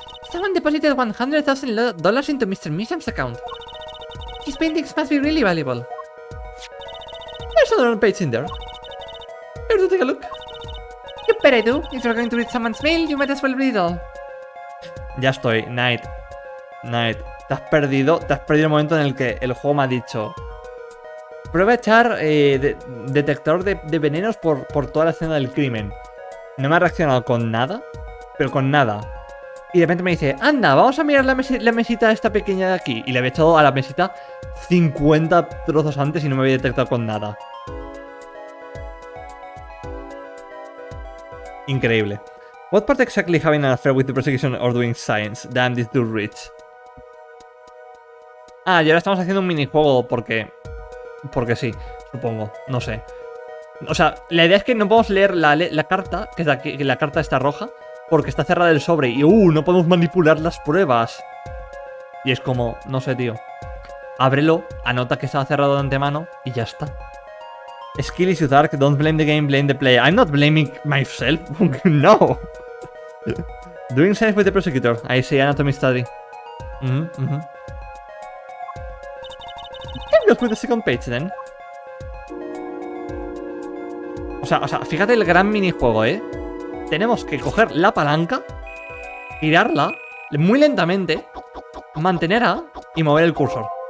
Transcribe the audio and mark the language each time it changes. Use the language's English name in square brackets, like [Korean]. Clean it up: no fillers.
[English] Someone deposited $100,000 into Mr. Misham's account. His paintings must be really valuable. There's another page in there. Here to take a look. You bet I do. If you're going to read someone's mail, you might as well read it all. [Spanish] Ya estoy, Knight. Te has perdido el momento en el que el juego me ha dicho: prueba a echar detector de venenos por toda la escena del crimen. No me ha reaccionado con nada, pero con nada. Y de repente me dice: anda, vamos a mirar la mesita esta pequeña de aquí. Y le había echado a la mesita 50 trozos antes y no me había detectado con nada. Increíble. [English] What part exactly having an affair with the prosecution or doing science? Damn, this dude rich. [Spanish] Ah, y ahora estamos haciendo un minijuego porque sí, supongo, no sé. O sea, la idea es que no podemos leer la carta, que es la carta está roja, porque está cerrada el sobre y no podemos manipular las pruebas. Y es como, no sé, tío. Ábrelo, anota que estaba cerrado de antemano y ya está. [English] Skill is dark, don't blame the game, blame the player. I'm not blaming myself, no. Doing science with the prosecutor, I say anatomy study. Let's go with the second page then. [Spanish] O sea, fíjate el gran minijuego, ¿eh? Tenemos que coger la palanca, girarla muy lentamente, mantener A y mover el cursor.